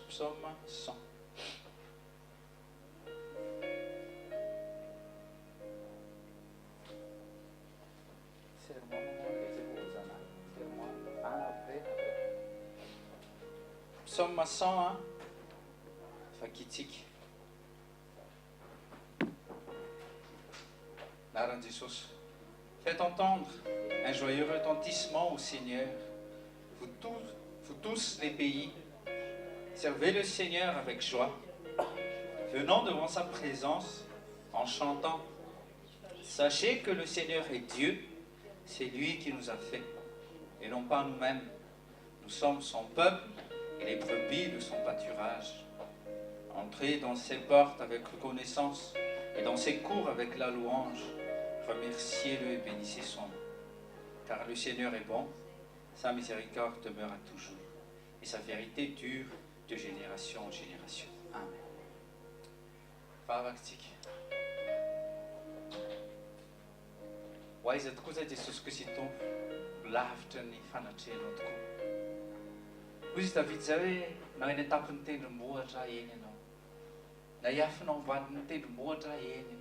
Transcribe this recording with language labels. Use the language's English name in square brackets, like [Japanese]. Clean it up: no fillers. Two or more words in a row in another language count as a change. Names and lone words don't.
[Malagasy] Psaume 100. Psaume 100, vakitsika. Anaran'i Jesosy. [French] Faites entendre un joyeux retentissement au Seigneur, vous tous les pays. Servez le Seigneur avec joie. Venons devant sa présence en chantant. Sachez que le Seigneur est Dieu, c'est lui qui nous a fait, et non pas nous-mêmes. Nous sommes son peuple et les brebis de son pâturage. Entrez dans ses portes avec reconnaissance et dans ses cours avec la louange. Remerciez-le et bénissez son nom. Car le Seigneur est bon, sa miséricorde demeure à toujours, et sa vérité dure de génération en génération. [Malagasy] Amen. Vavaktsika. Hoaiza tokoa zay Jesosy Kristy lavitra ny fanatrehanao tokoa. Hoy izy David zay hoe na eny an-tampony tendrombohitra eny ianao, na hiafinao ambadiny tendrombohitra eny ianao.